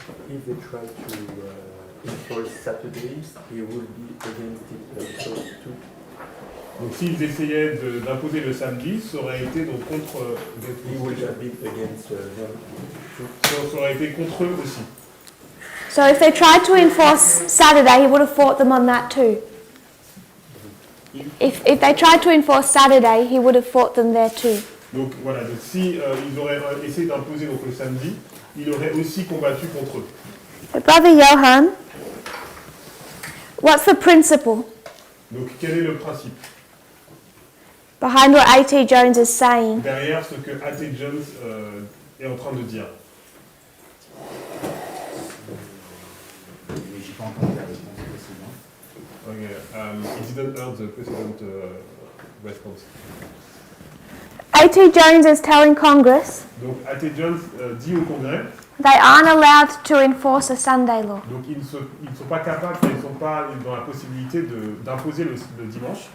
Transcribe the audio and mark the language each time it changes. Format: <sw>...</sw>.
<en>If they try to enforce Saturdays, he will be against it also too.</en> <fr>Donc s'ils essayaient d'imposer le samedi, ça aurait été donc contre</fr> <en>He will be against them too.</en> <fr>ça aurait été contre eux aussi.</fr> <en>So if they tried to enforce Saturday, he would have fought them on that too. If they tried to enforce Saturday, he would have fought them there too.</en> <fr>Donc voilà, donc si ils auraient essayé d'imposer donc le samedi, il aurait aussi combattu contre eux.</fr> <en>But Brother Johan, what's the principle</en> <fr>Donc quel est le principe</fr> <en>behind what A.T. Jones is saying?</en> <fr>derrière ce que A.T. Jones est en train de dire? J'ai pas entendu la réponse précédente.</fr> <en>Okay, he didn't hear the president response. A.T. Jones is telling Congress</en> <fr>Donc A.T. Jones dit au Congrès,</fr> <en>they aren't allowed to enforce a Sunday law</en> <fr>donc ils ne sont pas capables, ils ne sont pas dans la possibilité d'imposer le dimanche</fr>